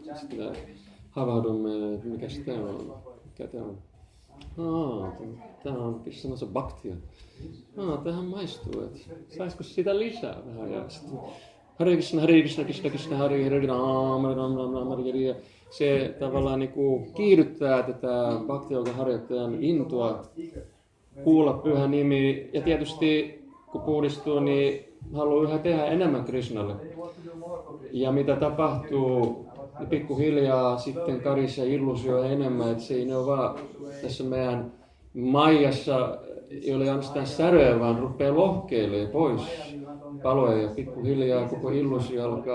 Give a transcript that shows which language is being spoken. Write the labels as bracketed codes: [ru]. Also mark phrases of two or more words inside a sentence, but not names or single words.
[fi] Sitten me havahdumme, että mikä se on, mikä tämä on. Tämä on Krishnassa bhaktia. Tähän maistuu, että saisiko sitä lisää vähän. Ja sitten [sa] हरे कृष्ण, कृष्ण कृष्ण, हरे राम, हरे. [fi] Se tavallaan niin kuin kiihdyttää tätä bhakti-yoga-harjoittajan intoa kuulla pyhä nimi. Ja tietysti kun puhdistuu, niin haluaa yhä tehdä enemmän Krishnalle. Ja mitä tapahtuu, niin pikkuhiljaa sitten karisee illuusio enemmän, että se ei ole vaan tässä meidän maijassa, ei ole ainoastaan säröjä, vaan rupeaa lohkeilemaan pois paloja ja pikkuhiljaa koko illuusio